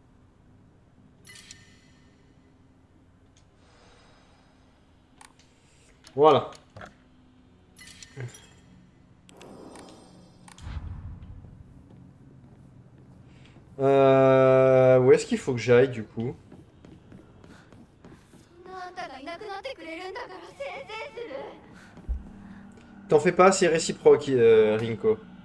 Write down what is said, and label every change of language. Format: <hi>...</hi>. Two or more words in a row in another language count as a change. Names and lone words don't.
<fr>Voilà. Où est-ce qu'il faut que j'aille du coup?</fr> <ja>そんなあんたがいなくなってくれるんだからせいぜいする。</ja> <fr>T'en fais pas, c'est réciproque, Rinko.</fr>